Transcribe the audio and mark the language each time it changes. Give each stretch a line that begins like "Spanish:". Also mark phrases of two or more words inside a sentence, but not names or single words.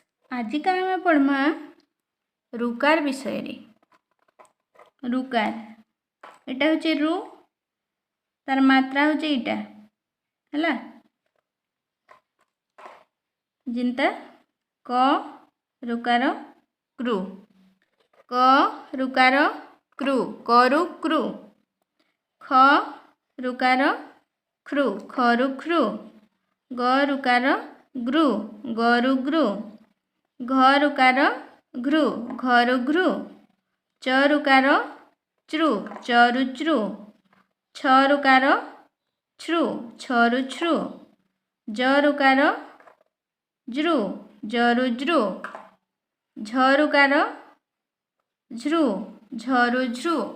Odia: ଆଜିକା ଆମ ପଢ଼ିବା ରୁକାର ବିଷୟ ରେ। ରୁକାର ଏଇଟା ହେଉଛି ରୁ ତାର ମାତ୍ରା ହେଉଛି ଏଇଟା ହେଲା ଜିନିଷଟା କ ରୁକାର କ୍ରୁ କ ରୁକାର କ୍ରୁ କରୁ କ୍ରୁ ଖ ରୁକାର କ୍ରୁ ଖରୁ କ୍ରୁ ଗ ରୁକାର ଗ୍ରୁ ଗରୁ ଗ୍ରୁ ଘ ରୁକାର ଘୃ ଘରୁ ଘୃ ଚ ରୁକାର ଚ୍ରୁ ଚରୁ ଚ୍ରୁ ଛ ରୁକାର ଛ୍ରୁ ଛରୁ ଛ୍ରୁ ଜ ରୁକାର ଜ୍ରୁ ଜରୁ ଜ୍ରୁ ଝ ରୁକାର ଝ୍ରୁ ଝରୁ ଝ୍ରୁ